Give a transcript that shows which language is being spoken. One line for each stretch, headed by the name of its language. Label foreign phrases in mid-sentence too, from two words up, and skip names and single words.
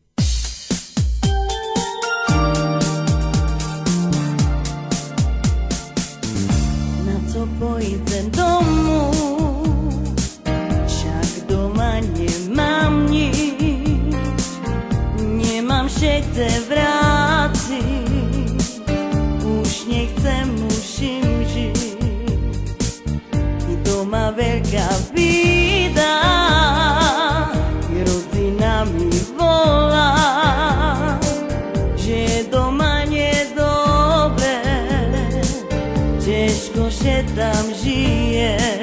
Czech: Na co pojďem domů,
Slovak: však doma nemám nic, nemám všetce vráciť, už nechcem, musím žiť. Doma veľká bída, rodina mi volá, že doma nedobre, ťažko že tam žije.